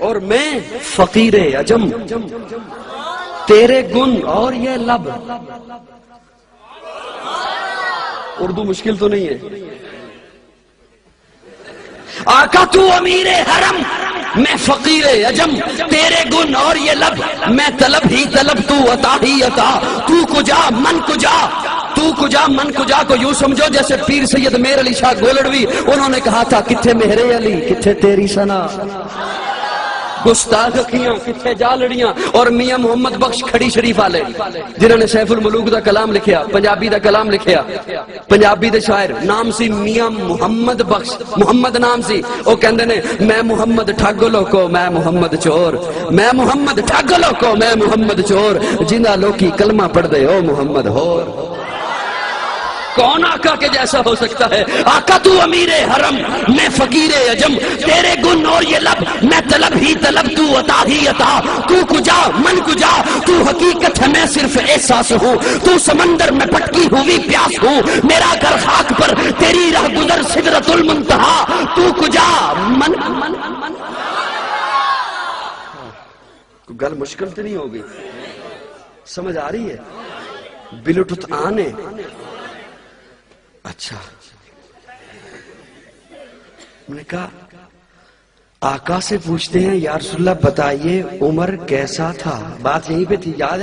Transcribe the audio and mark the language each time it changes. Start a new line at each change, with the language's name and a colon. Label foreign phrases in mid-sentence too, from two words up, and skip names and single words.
Urdu: اور میں فقیر عجم، تیرے گن اور یہ لب. اردو مشکل تو نہیں ہے. آقا تو امیر حرم، میں فقیر عجم، تیرے گن اور یہ لب، میں طلب ہی طلب تو عطا ہی عطا.
Persian: تو کجا من کجا، تو کجا من کجا
Urdu: کو یوں سمجھو جیسے پیر سید میر علی شاہ گولڑوی انہوں نے کہا تھا
Punjabi: کتھے مہر علی کتھے تیری ثنا، گستاخ اکھیاں کتھے جا لڑیاں. اور میاں محمد بخش کھڑی شریف والے جنہوں نے سیف الملوک دا کلام لکھیا، پنجابی دا کلام لکھیا، پنجابی دے شاعر نام سی میاں محمد بخش، محمد نام سی. وہ کہندے نے میں محمد ٹھگ لوکو میں محمد چور، میں محمد ٹھگ لوکو میں محمد چور، جنہ لوکی کلمہ پڑھ دے او محمد ہور.
Urdu: کون آقا کے جیسا ہو سکتا ہے؟ آقا تو امیر حرم، میں فقیر عجم، تیرے گن اور یہ لب، میں طلب ہی طلب تو عطا ہی عطا.
Persian: تو کجا من کجا،
Urdu: تو حقیقت ہے میں صرف احساس ہوں، تو سمندر میں پٹکی ہوئی پیاس ہوں، میرا گھر خاک پر تیری رہ گزر سدرۃ المنتہا.
Persian: تو کجا من
Urdu: گل مشکل تو نہیں ہوگی، سمجھ آ رہی ہے؟ بلوٹوتھ آن ہے. اچھا میں نے کہا آقا سے پوچھتے ہیں یا رسول اللہ بتائیے عمر کیسا تھا، بات یہیں پہ تھی یاد ہے؟